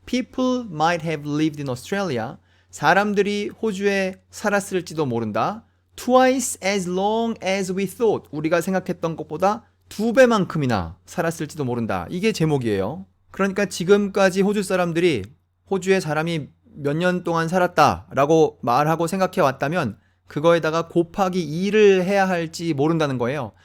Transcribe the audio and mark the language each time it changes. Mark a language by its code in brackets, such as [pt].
[en] People might have lived in Australia. [ko] 사람들이 호주에 살았을지도 모른다. [en] Twice as long as we thought. [ko] 우리가 생각했던 것보다 2배만큼이나 살았을지도 모른다. 이게 제목이에요. 그러니까 지금까지 호주 사람들이 호주에 사람이 몇 년 동안 살았다라고 말하고 생각해 왔다면 그거에다가 곱하기 2를 해야 할지 모른다는 거예요.